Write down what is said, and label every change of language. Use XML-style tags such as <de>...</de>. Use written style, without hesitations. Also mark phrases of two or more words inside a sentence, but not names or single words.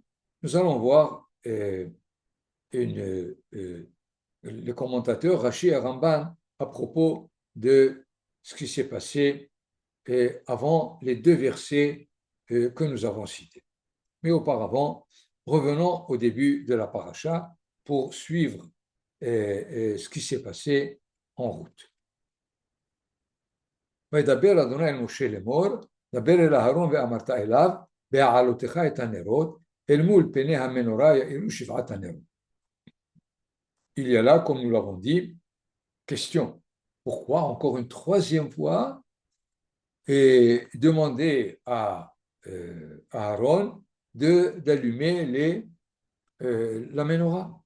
<fr>Nous allons voir le commentateur Rashi et Ramban à propos de ce qui s'est passé avant les 2 versets que nous avons cités. Mais auparavant, revenons au début de la paracha pour suivre ce qui s'est passé en route.</fr> <he>וידבר אדוני אל משה לאמור, דבר אל אהרון ואמרת אליו, בהעלותך את הנרות, אל מול פני המנורה יאירו 7 הנרות.</he> <fr>Il y a là, comme nous l'avons dit, question. Pourquoi encore une troisième fois demander à Aaron d'allumer la menorah?</fr>